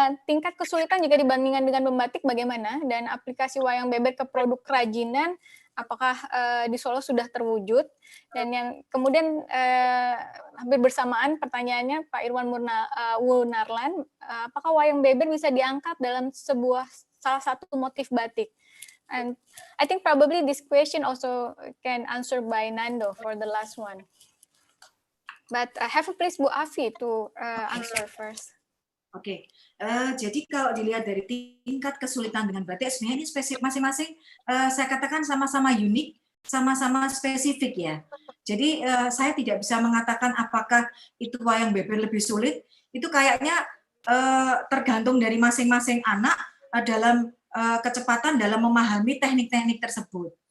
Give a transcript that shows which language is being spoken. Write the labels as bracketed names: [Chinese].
[Indonesian] Tingkat kesulitan jika dibandingkan dengan membatik bagaimana? Dan aplikasi Wayang Beber ke produk kerajinan, apakah di Solo sudah terwujud? Dan yang kemudian hampir bersamaan pertanyaannya Pak Irwan Wunarlan, apakah Wayang Beber bisa diangkat dalam salah satu motif batik? [English] And I think probably this question also can answer by Nando for the last one. But have a please Bu Afi to answer first. [Indonesian] Oke, jadi kalau dilihat dari tingkat kesulitan dengan batik, sebenarnya ini spesifik masing-masing. Saya katakan sama-sama unik, sama-sama spesifik ya. Jadi saya tidak bisa mengatakan apakah itu Wayang Beber lebih sulit. Itu kayaknya tergantung dari masing-masing anak dalam kecepatan dalam memahami teknik-teknik tersebut.